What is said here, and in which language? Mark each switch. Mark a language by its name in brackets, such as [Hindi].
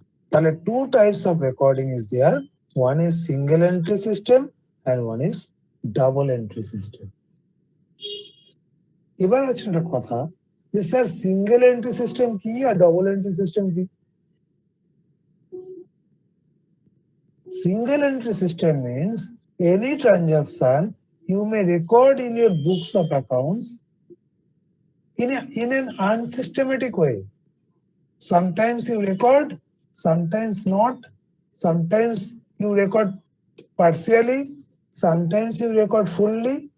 [English] তাহলে two types of recording is there. One is single entry system and one is double entry system. [Bangla] এবার হচ্ছে একটা কথা যে স্যার সিঙ্গেল এন্ট্রি সিস্টেম কি আর ডবল এন্ট্রি সিস্টেম কি? [English] Single entry system means any transaction you may record in your books of accounts in an unsystematic way. Sometimes you record, sometimes not. Sometimes you record partially, sometimes you record fully.